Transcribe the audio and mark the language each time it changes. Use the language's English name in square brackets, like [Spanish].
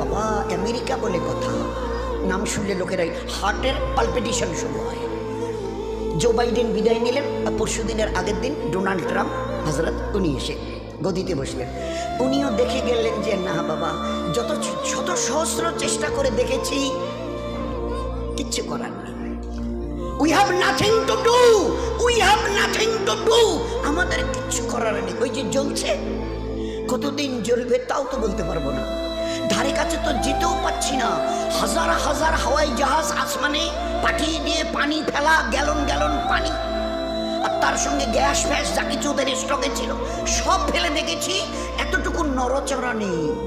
[Bangla] বাবা, আমেরিকা বলে কথা, নাম শুনলে লোকেরাই হার্টের পালপিটেশন শুরু হয়। জো বাইডেন বিদায় নিলেন, পরশু দিনের আগের দিন ডোনাল্ড ট্রাম্প হজরত উনি এসে গদিতে বসলেন। উনিও দেখে গেলেন যে না বাবা, যত শত সহস্র চেষ্টা করে দেখেছি, কিচ্ছু করার নেই। [English] We have nothing to do, we have nothing to do, [Bangla] আমাদের কিচ্ছু করার নেই। ওই যে জ্বলছে, কতদিন জ্বলবে তাও তো বলতে পারবো না, ধারে কাছে তো যেতেও পাচ্ছি না। হাজার হাজার হাওয়াই জাহাজ আসমানে পাঠিয়ে দিয়ে পানি ফেলা, গ্যালন গ্যালন পানি, আর তার সঙ্গে গ্যাস ফ্যাস যা কিছু ওদের স্টকে ছিল সব ফেলে দেখেছি, এতটুকু নড়চড়া নেই।